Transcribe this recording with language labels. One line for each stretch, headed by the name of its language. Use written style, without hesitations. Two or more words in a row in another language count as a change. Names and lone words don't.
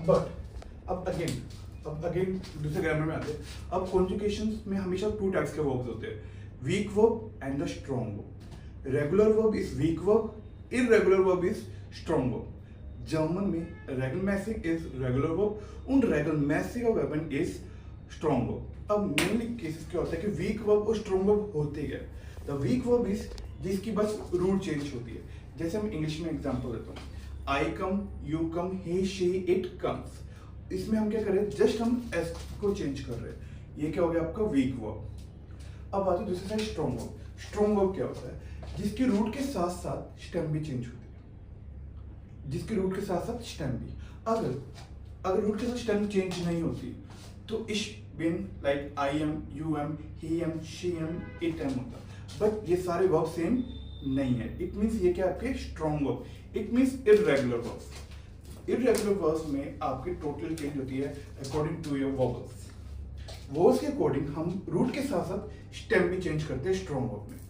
Hindi: बट अब अगेन दूसरे ग्रामर में आते हैं। अब कॉन्जुगेशंस में हमेशा
English: two types
Hindi: के verbs होते हैं,
English: weak verb and the strong verb. regular verb is weak verb, irregular verb is strong verb.
Hindi: जर्मन में
English: regelmäßig is regular verb
German: und regelmäßiger Verben
English: is strong verb.
Hindi: अब
English: mainly cases
Hindi: क्या होता है कि
English: weak verb
Hindi: और
English: strong verb
Hindi: होते हैं।
English: the weak verb is
Hindi: जिसकी बस
English: root change
Hindi: होती है। जैसे हम इंग्लिश में एग्जांपल देता हूँ,
English: I come, you come, he, she, it comes.
Hindi: इसमें हम क्या कर रहे हैं? जस्ट हम एस को चेंज कर रहे हैं। ये क्या हो गया आपका
English: weak verb.
Hindi: अब आते दूसरी साइड
English: strong verb. strong verb
Hindi: क्या होता है? जिसकी रूट के साथ साथ स्टेम भी चेंज होती है, जिसकी रूट के साथ साथ स्टेम भी। अगर अगर रूट के साथ स्टेम चेंज नहीं होती तो
German: ich bin
English: like I am, you am, he am, she am, it am
Hindi: होता, बट ये सारे
English: verb same
Hindi: नहीं है।
English: it means
Hindi: ये क्या आपके
English: strong verb, it means irregular verbs. irregular verbs
Hindi: में आपकी
English: total change
Hindi: होती है
English: according to your vowels.
Hindi: वोवेल्स के अकॉर्डिंग हम रूट के साथ साथ स्टेम भी चेंज करते हैं
English: strong verb
Hindi: में।